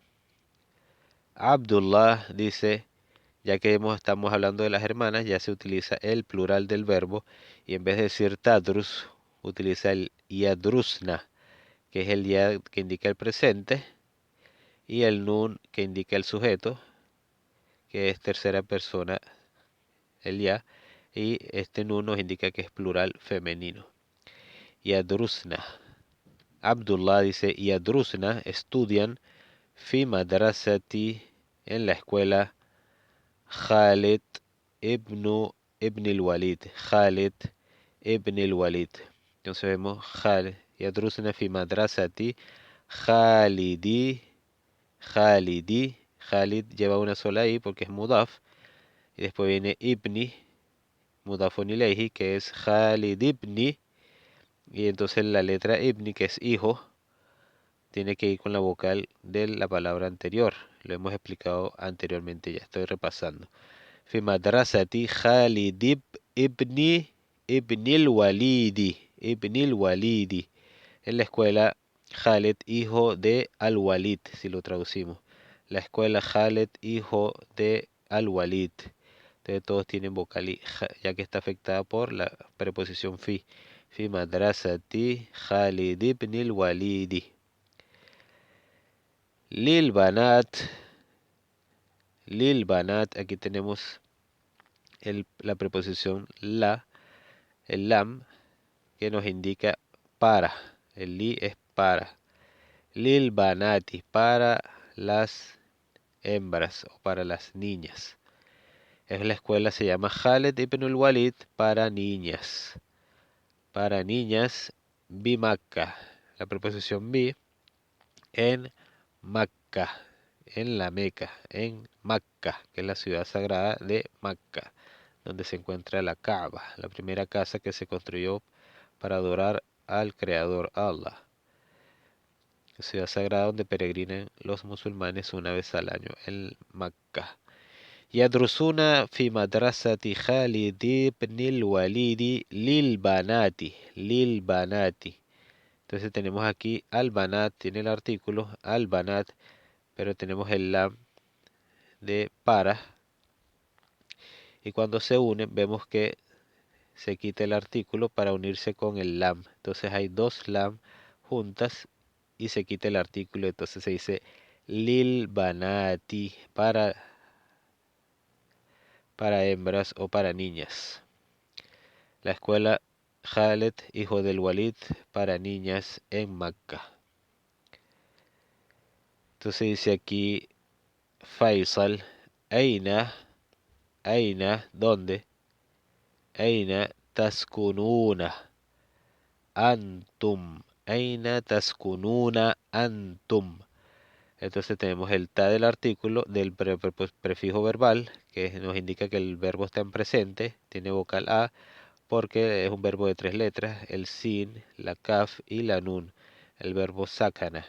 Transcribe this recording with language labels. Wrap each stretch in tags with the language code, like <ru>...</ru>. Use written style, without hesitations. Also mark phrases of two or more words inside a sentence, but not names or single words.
<es>Abdullah dice, ya que estamos hablando de las hermanas, ya se utiliza el plural del verbo y en vez de decir tadrus, utiliza el yadrusna, que es el ya que indica el presente, y el nun que indica el sujeto, que es tercera persona, el ya, y este nun nos indica que es plural femenino. Yadrusna. Abdullah dice, yadrusna, estudian,</es> <ar>في مدرسة,</ar> <es>en la escuela, Khalid ibn al-Walid. Khalid ibn al-Walid. Entonces vemos Khalid.</es> <ar>يدرسن في مدرسة خالد.</ar> <es>Khalidi. Khalid lleva una sola i porque es mudaf. Y después viene ibni,</es> <ar>مضاف إليه,</ar> <es>que es Khalid ibni. Y entonces la letra ibni, que es hijo, tiene que ir con la vocal de la palabra anterior. Lo hemos explicado anteriormente, ya estoy repasando.</es> <ar>في مدرسة خالد ابن الوليد ابن الوليد.</ar> <es>En la escuela Khaled, hijo de Al-Walid, si lo traducimos. La escuela Khaled, hijo de Al-Walid. Entonces todos tienen vocal I, ya que está afectada por la preposición fi.</es> <ar>في مدرسة خالد بن الوليد. للبنات. للبنات,</ar> <es>aquí tenemos la preposición la, el lam, que nos indica para. El li es para.</es> <ar>للبنات,</ar> <es>para las hembras o para las niñas. En la escuela se llama Khaled ibn al-Walid para niñas. Para niñas,</es> <ar>بمكة.</ar> <es>La preposición bi en Makka, en la Meca, en Makka, que es la ciudad sagrada de Makka, donde se encuentra la Kaaba, la primera casa que se construyó para adorar al Creador Allah. La ciudad sagrada donde peregrinan los musulmanes una vez al año, en Makka.</es> <ar>يدرسون في مدرسة خالد بن الوليد للبنات، للبنات.</ar> <es>Entonces tenemos aquí</es> <ar>البنات,</ar> <es>tiene el artículo</es> <ar>البنات,</ar> <es>pero tenemos el lam de para. Y cuando se unen vemos que se quita el artículo para unirse con el lam. Entonces hay dos lam juntas y se quita el artículo. Entonces se dice</es> <ar>للبنات</ar> <es>para hembras o para niñas. La escuela Khaled, hijo del Walid, para niñas en Macca. Entonces dice aquí Faisal,</es> <ar>أين، أين,</ar> <es>¿dónde?</es> <ar>أين تسكنون، أنتم، أين تسكنون، أنتم.</ar> <es>Entonces tenemos el ta del artículo del prefijo verbal, que nos indica que el verbo está en presente, tiene vocal a, porque es un verbo de 3 letras, el sin, la kaf y la nun, el verbo sakana.</es>